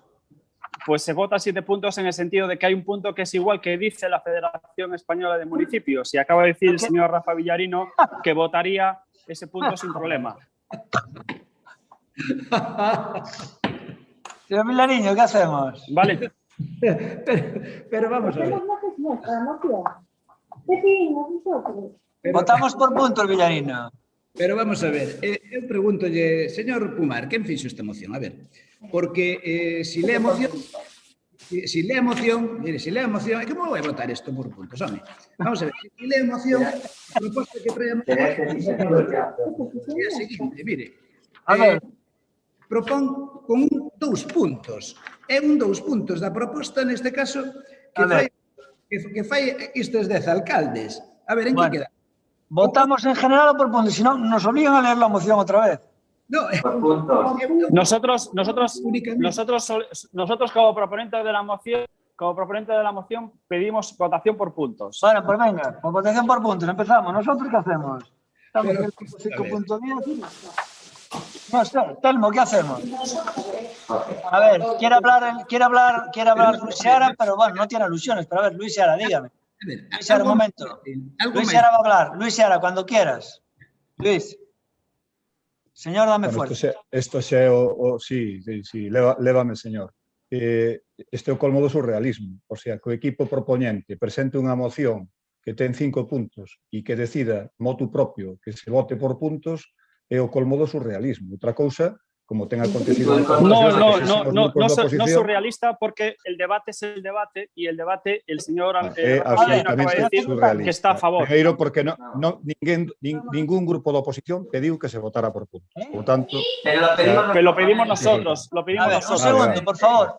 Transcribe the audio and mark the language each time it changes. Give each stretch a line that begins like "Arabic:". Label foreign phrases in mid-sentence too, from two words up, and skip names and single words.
Spanish: Pues se vota 7 puntos en el sentido de que hay un punto que es igual que dice la Federación Española de Municipios. Y acaba de decir el señor Rafa Villarino que votaría ese punto sin problema. Señor Villarino, ¿qué hacemos? Vale. Pero vamos a ver. Votamos por puntos, Villarino. Pero vamos a ver,
Galician: eu pregúntolle, señor Pumar, quen fixo esta moción? A ver, porque
Spanish: si lee
Galician: a moción, mire,
Spanish: si lee
Galician: a moción, como vai votar isto por puntos, home?
Spanish: Vamos a ver, si lee
Galician: a moción, a proposta que trae a moción é a seguinte, mire, propón con 2 puntos, é 2 puntos da proposta neste caso que fai estes 10 alcaldes. A ver, en que queda?
Spanish: ¿Votamos en general o por puntos? Si no, nos obligan a leer la moción otra vez. No, nosotros como proponentes de la moción como proponente de la moción, pedimos votación por puntos. Bueno, pues venga, por votación por puntos. Empezamos. ¿Nosotros qué hacemos? Estamos en el 5.10. No sé, Telmo, ¿qué hacemos? A ver, quiere hablar Luis Seara, pero bueno, no tiene alusiones. Pero a ver, Luis Seara, dígame. Luis Seara, un momento. Luis Seara va a hablar. Luis Seara, cuando quieras. Luis. Señor, dame fuerza.
Galician: Isto xa é sí, lévame, señor. Este é o colmo do surrealismo.
Spanish: O sea,
Galician: que o equipo propoñente presente unha moción que ten 5 puntos e que decida motu propio que se vote por puntos é o colmo do surrealismo. Outra cousa, como ten acontecido...
Spanish: No es surrealista porque el debate es el debate y el debate, el señor acaba de decir que está a favor.
Galician: Primeiro, porque ningún grupo de oposición pediu que se votara por puntos. Por tanto...
Spanish: Pero lo pedimos nosotros. A ver, un segundo, por favor.